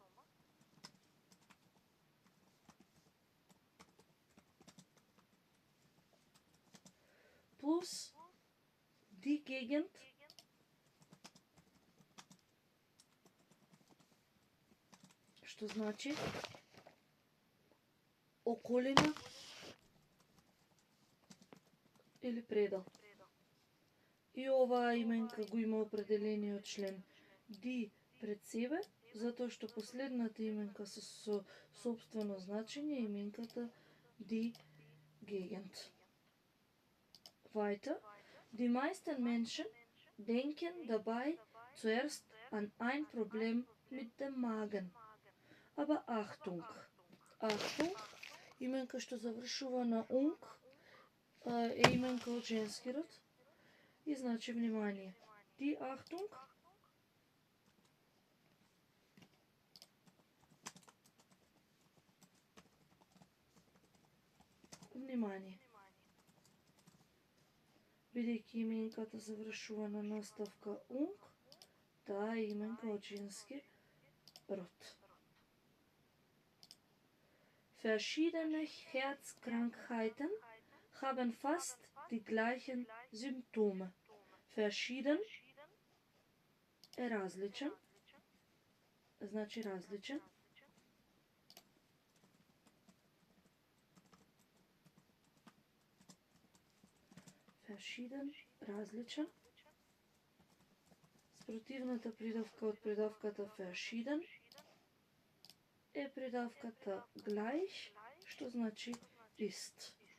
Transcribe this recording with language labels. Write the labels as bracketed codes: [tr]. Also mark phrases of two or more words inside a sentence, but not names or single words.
[mk] Плюс [de] die Gegend, [mk] што значи околина или предел. И оваа именка го има определениот член die пред себе, затоа што последната именка со собствено значење е именката [de] die Gegend. Weiter. Die meisten Menschen denken dabei zuerst an ein Problem mit dem Magen. Aber Achtung. Achtung, [mk] именка што завршува на ung, е именка од женски род. И значи внимание. [de] Die Achtung. [mk] Внимание. Бидејќи именката завршува на наставка ung, таа е именка од женски род. [de] Verschiedene Herzkrankheiten haben fast die gleichen Symptome. [mk] Verschieden е различен, значи различен. Verschieden, различен. Спротивната придавка од придавката verschieden е придавката gleich, што значи ist.